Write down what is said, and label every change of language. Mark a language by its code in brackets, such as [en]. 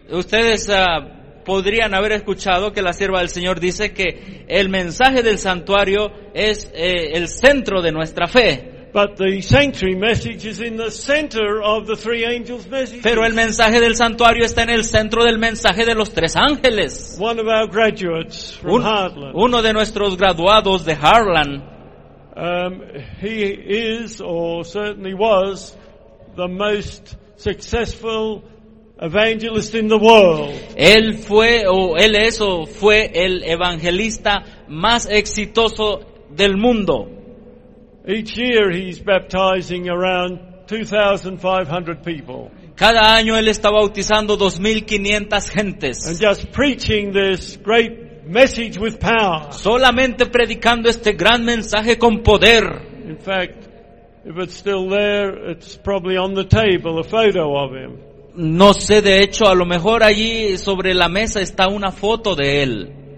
[es] ustedes podrían haber escuchado que la sierva del Señor dice que el mensaje del santuario es el centro de nuestra fe. [en] But the sanctuary message is in the center of the three angels' message. [es] Pero el mensaje del santuario está en el centro del mensaje de los tres ángeles. [en] One of our graduates from Heartland. [es] Uno de nuestros graduados de Heartland. [en] He is, or certainly was, the most successful evangelist in the world. [es] Él fue, o él es, o fue el evangelista más exitoso del mundo. [en] Each year he's baptizing around 2,500 people. [es] Cada año él está bautizando 2,500 gentes. [en] And just preaching this great message with power. [es] Solamente predicando este gran mensaje con poder. [en] In fact, if it's still there, it's probably on the table, a photo of him. [es] No sé, de hecho, a lo mejor allí sobre la mesa está una foto de él.